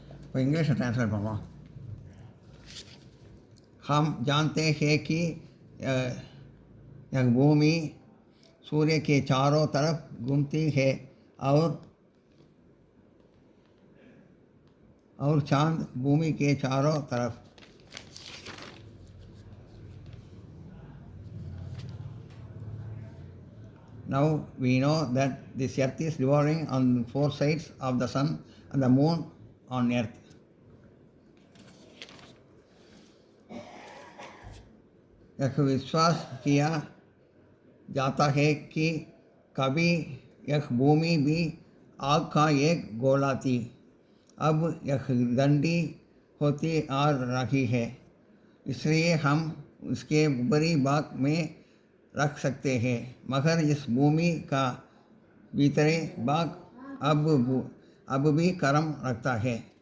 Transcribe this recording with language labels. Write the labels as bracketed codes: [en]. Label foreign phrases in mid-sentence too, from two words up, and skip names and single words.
[ta] இப்போ [en] English translate [ta] பண்ணுவோம். [hi] हम जानते हैं कि यह भूमि सूर्य के चारों तरफ घूमती है और चांद भूमि के चारों तरफ. [en] Now we know that this earth is revolving on four sides of the sun and the moon on earth. [hi] यह विश्वास किया जाता है कि कभी यह भूमि भी आग का एक गोला थी. अब यह गंडी होती आ रही है, इसलिए हम उसके ऊपरी भाग में रख सकते हैं, मगर इस भूमि का भीतरी भाग अब भी कर्म रखता है.